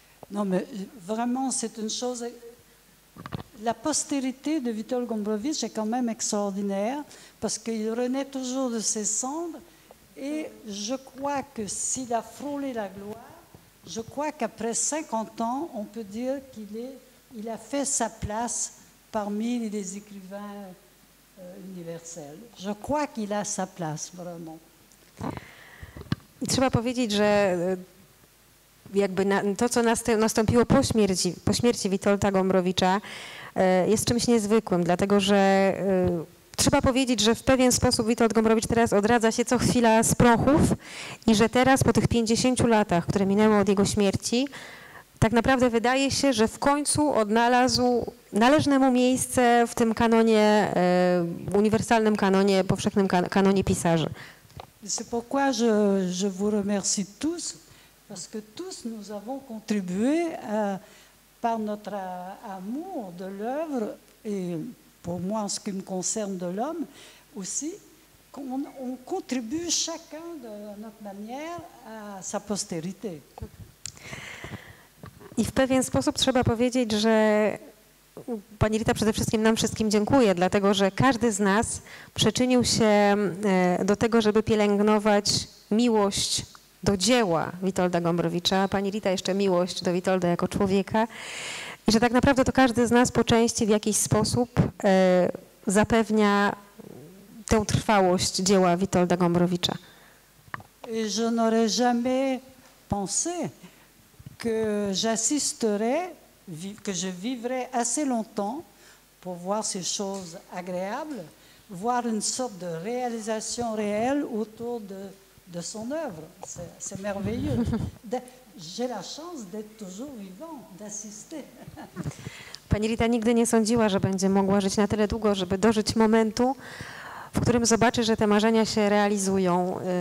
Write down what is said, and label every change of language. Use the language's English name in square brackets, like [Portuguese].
[French] Non mais vraiment c'est une chose... La postérité de Witold Gombrowicz est quand même extraordinaire parce qu'il renaît toujours de ses cendres et je crois que s'il a frôlé la gloire, je crois qu'après 50 ans, on peut dire qu'il a fait sa place parmi les écrivains universels. Je crois qu'il a sa place, vraiment. [Polish] I trzeba powiedzieć, że jakby to, co nastąpiło po śmierci Witolda Gombrowicza, jest czymś niezwykłym, dlatego że trzeba powiedzieć, że w pewien sposób Witold Gombrowicz teraz odradza się co chwila z prochów i że teraz po tych 50 latach, które minęły od jego śmierci, tak naprawdę wydaje się, że w końcu odnalazł należne mu miejsce w tym kanonie, uniwersalnym kanonie, powszechnym kanonie pisarzy. [French] C'est pourquoi je vous remercie tous, parce que tous nous avons contribué par notre amour de l'œuvre et pour moi, en ce qui me concerne de l'homme, aussi, on contribue chacun de notre manière à sa postérité. [Polish] I w pewien sposób trzeba powiedzieć, że pani Rita przede wszystkim nam wszystkim dziękuję, dlatego że każdy z nas przyczynił się do tego, żeby pielęgnować miłość do dzieła Witolda Gombrowicza, pani Rita jeszcze miłość do Witolda jako człowieka. I że tak naprawdę to każdy z nas po części w jakiś sposób zapewnia tę trwałość dzieła Witolda Gombrowicza. [French] Et je n'aurais jamais pensé que j'assisterais, que je vivrais assez longtemps pour voir ces choses agréables, voir une sorte de réalisation réelle autour de son œuvre. C'est merveilleux. J'ai la chance d'être toujours vivant, d'assister. [Polish] Pani Rita nigdy nie sądziła, że będzie mogła żyć na tyle długo, żeby dożyć momentu, w którym zobaczy, że te marzenia się realizują.